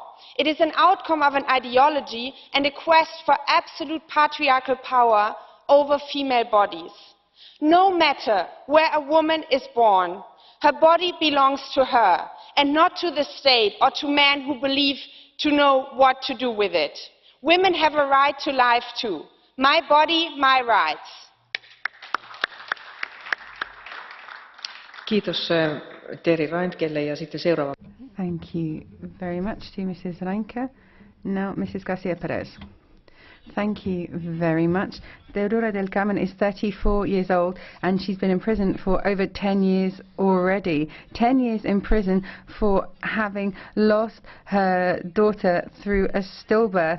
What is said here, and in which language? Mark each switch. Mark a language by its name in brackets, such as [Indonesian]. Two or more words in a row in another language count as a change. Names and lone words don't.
[English] It is an outcome of an ideology and a quest for absolute patriarchal power over female bodies. No matter where a woman is born, her body belongs to her and not to the state or to men who believe to know what to do with it. Women have a right to life too. My body, my rights. [Finnish] Kiitos Terry Reintkelle ja sitten seuraava. [English] Thank you very much to Mrs. Reintke. Now, Mrs. García Pérez. Thank you very much. Theodora del Carmen is 34 years old and she's been in prison for over 10 years already. 10 years in prison for having lost her daughter through a stillbirth.